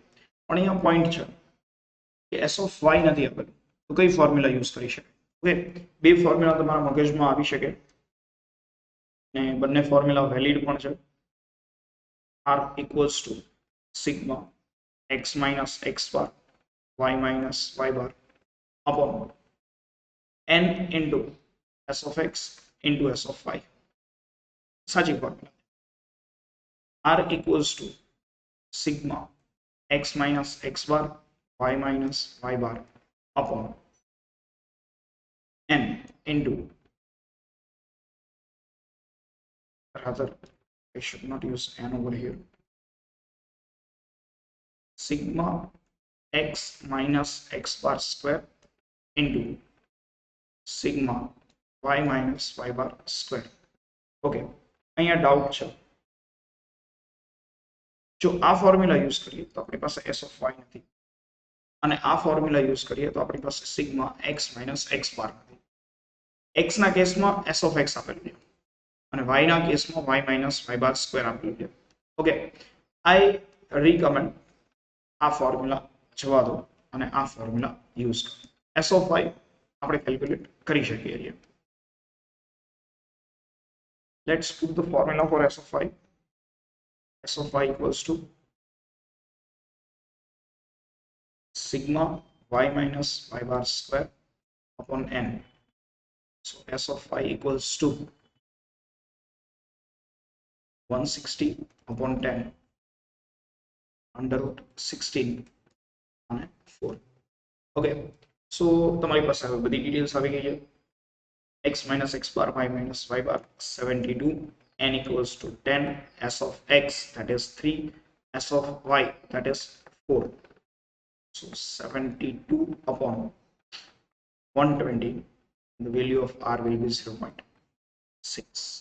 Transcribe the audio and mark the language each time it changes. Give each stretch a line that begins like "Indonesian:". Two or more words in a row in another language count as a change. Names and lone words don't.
Gujarati: પણ અહીંયા પોઈન્ટ છે કે
English: s of y
Gujarati: નથી આપેલું, તો કઈ ફોર્મ્યુલા યુઝ કરી શકાય? ઓકે, બે ફોર્મ્યુલા તમારા મગજમાં આવી શકે ને બંને ફોર્મ્યુલા વેલિડ પણ છે.
English: r equals to sigma x minus x bar y minus y bar upon n into s of x into s of y.
Gujarati: સાચી ફોર્મ્યુલા.
English: r equals to sigma x minus x bar y minus y bar upon n into, rather I should not use n over here, sigma x minus x bar square into sigma y minus y bar square.
Gujarati: Okay, અહીંયા ડાઉટ છે. જો આ ફોર્મ્યુલા યુઝ કરીએ તો આપણી પાસે
English: s of y
Gujarati: નથી, અને આ ફોર્મ્યુલા યુઝ કરીએ તો આપણી પાસે
English: sigma x minus x bar
Gujarati: નથી. x ના કેસમાં
English: s of x
Gujarati: આપેલું છે અને y ના કેસમાં
English: y minus y bar square
Gujarati: આપેલું છે. ઓકે,
English: I recommend
Gujarati: આ ફોર્મ્યુલા જવા દો અને આ ફોર્મ્યુલા યુઝ કરો.
English: s of y
Gujarati: આપણે કેલ્ક્યુલેટ કરી શકીએ છીએ.
English: Let's put the formula for s of y. S of y equals to sigma y minus y bar square upon n. So s of y equals to 160 upon 10 under root 16 અને 4. okay, so
Gujarati: તમારી પાસે હવે બધી ડિટેલ્સ આવી ગઈ છે.
English: x minus x bar y minus y bar 72, n equals to 10, s of x that is 3, s of y that is 4. So 72 upon 120, the value of r will be 0.6.